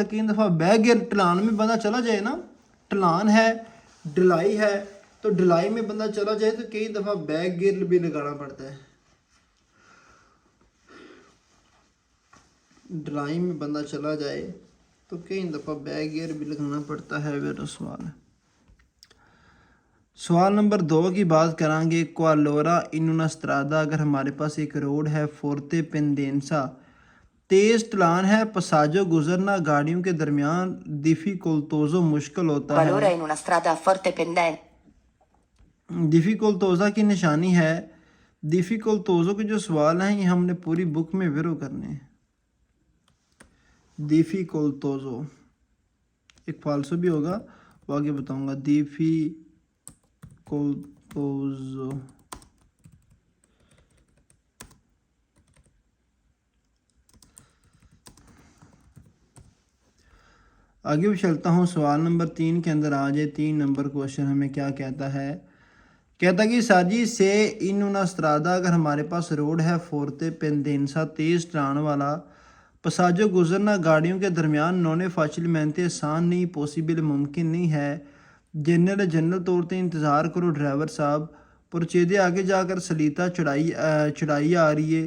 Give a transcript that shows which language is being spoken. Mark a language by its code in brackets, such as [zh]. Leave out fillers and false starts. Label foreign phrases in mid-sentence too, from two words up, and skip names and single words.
[ur] کئی دفعہ [en] back gear [ur] ڈھلان میں بندہ چلا جائے نا، ڈھلان ہے، ڈھلائی ہے، تو ڈھلائی میں بندہ چلا جائے تو کئی دفعہ [en] back gear [ur] بھی لگانا پڑتا ہے. ڈھلائی میں بندہ چلا جائے تو کئی دفعہ [en] back gear [ur] بھی لگانا پڑتا ہے. میرا سوال نمبر 2 کی بات کراں گے. [it] qualora in una strada, [ur] اگر ہمارے پاس ایک روڈ ہے [it] forte pendenza, [ur] تیز ڈھلان ہے، پساجو گزرنا گاڑیوں کے درمیان ڈفیکلٹوجو مشکل ہوتا ہے. [it] Qualora in una strada a forte pendenza [ur] ڈفیکلٹوجا کی نشانی ہے. ڈفیکلٹوجو کے جو سوال ہیں یہ ہم نے پوری بک میں ویرو کرنے ہیں. ڈفیکلٹوجو ایک فالسو بھی ہوگا، وہ آگے بتاؤں گا. ڈفیکلٹوجو آگے بھی چلتا ہوں. سوال نمبر 3 کے اندر آ جائے. 3 نمبر کویسچن ہمیں کیا کہتا ہے۔ کہتا کہ [it] sagi se in una strada, [ur] اگر ہمارے پاس روڈ ہے [it] forte pendenza, [ur] تیز ڈھلان والا پساجو گزرنا گاڑیوں کے درمیان [it] non è facilmente [ur] آسان نہیں، پوسیبل ممکن نہیں ہے. جنرل طور پر انتظار کرو ڈرائیور صاحب، پورچیدے آگے جا کر سلیتا چڑھائی آ رہی ہے.